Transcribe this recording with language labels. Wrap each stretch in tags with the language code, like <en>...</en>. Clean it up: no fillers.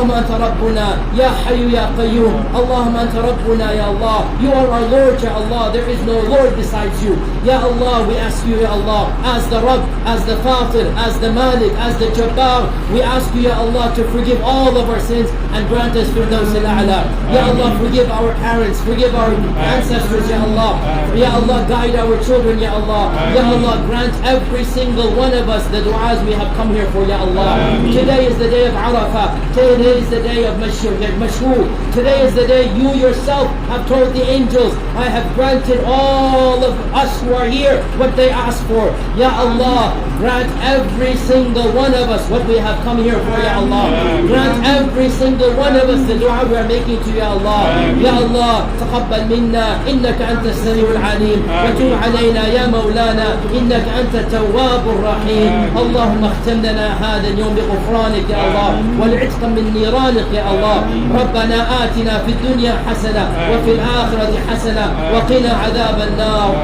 <ar>اللهم أنت ربنا يا حي يا قيوم. اللهم أنت ربنا يا Allah.</ar> <en>You are our Lord يا Allah. There is no Lord besides you. Ya Allah, we ask you Ya Allah, as the Rabb, as the Fatir, as the Malik, as the Jabbar, we ask you Ya Allah to forgive all of our sins and grant us Firdaus al-A'la. Ya Allah, forgive our parents, forgive our ancestors Ya Allah. Ya Allah, guide our children Ya Allah. Ya Allah, grant every single one of us the du'as we have come here for Ya Allah. Today is the day of Arafah. Today is the day of Mashhur. Today is the day you yourself have told the angels, I have granted all of us who are here what they asked for. Ya Allah, grant every single one of us what we have come here for Ya Allah. Grant every single one of us the dua we are making to Ya Allah.</en> <ar>Ya Allah, تقبل منا إنك أنت السميع العليم وتب علينا يا مولانا إنك أنت التواب الرحيم. اللهم اختم لنا هذا اليوم بغفرانك يا الله والعتق من نيرانك يا الله. ربنا آتنا في الدنيا حسنة وفي الآخرة حسنة وقنا عذاب النار.</ar>